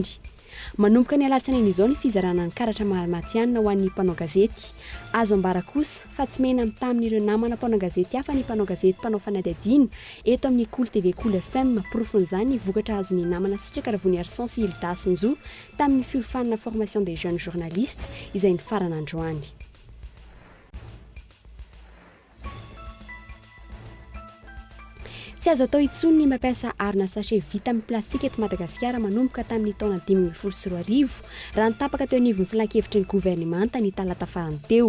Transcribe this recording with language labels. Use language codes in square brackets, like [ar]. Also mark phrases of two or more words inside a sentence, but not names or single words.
[mg] Manomboka ny alatsinainy izao ny fizarana ny karatra mahamatianina ho an'ny mpanao gazety. Azo ambara kosa fa tsy mena tamin'ireo namana mpanao gazety hafa ny mpanao gazety mpanao fanadihadiana eto amin'ny KOLO TV KOLO FM profon'izany ny vokatra azon'ny namana sitraka ravony Arsan sy Hilda Sinzo tamin'ny fiofanana [fr] formation des jeunes journalistes [mg] izay ny farana androany. Tsy azo atao intsony ny mampiasa arona sachet vita amin'ny plastika eto Madagasikara manomboka tamin'ny taona 2014 raha nitapaka teo anivon'ny filan-kevitry ny gouvernemanta ny talata farany teo.